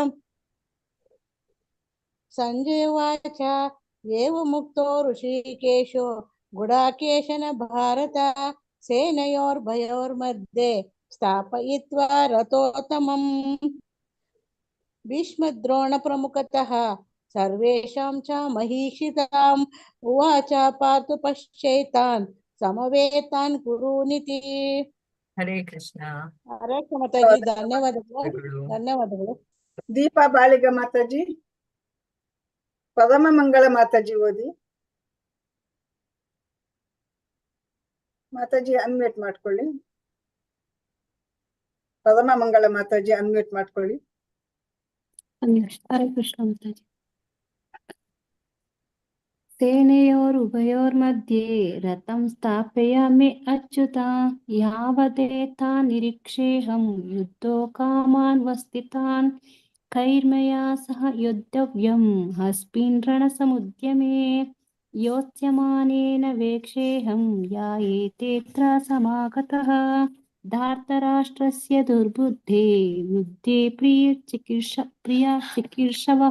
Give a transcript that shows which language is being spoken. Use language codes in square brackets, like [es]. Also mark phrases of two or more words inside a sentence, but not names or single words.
[sa] संजय उवाच एवमुक्तो ऋषिकेशो गुडाकेशन भारत सेनयोर्भयोर्मध्ये स्थापयित्वा रथोत्तमम् भीष्मद्रोणप्रमुखतः सर्वेषां च महीक्षिताम् उवाच पार्थ पश्यैतान् समवेतान् कुरुनिति। [kn] ಹರೇ ಕೃಷ್ಣ ಹರೇ ಕೃಷ್ಣ ಮಾತಾಜಿ. ಧನ್ಯವಾದಗಳು. ದೀಪಾ ಬಾಳಿಗ ಮಾತಾಜಿ. ಪರಮ ಮಂಗಳ ಮಾತಾಜಿ ಓದಿ. ಮಾತಾಜಿ ಅನ್ಮ್ಯೂಟ್ ಮಾಡ್ಕೊಳ್ಳಿ. ಪರಮ ಮಂಗಳ ಮಾತಾಜಿ ಅನ್ಮ್ಯೂಟ್ ಮಾಡ್ಕೊಳ್ಳಿ. ಹರೇ ಕೃಷ್ಣ ಮಾತಾಜಿ. [sa] सेनयोरुभयोर्मध्ये रथं स्थापयामि अच्युत यावदेता निरीक्षेऽहं युद्धोकामान् वस्थितान् कैर्मया सह योद्धव्यम् अस्मिन् रणसमुद्यमे योत्स्यमानेन वेक्षेऽहं या एतेऽत्र समागतः धार्तराष्ट्रस्य दुर्बुद्धे युद्धे प्रियचिकीर्षवः।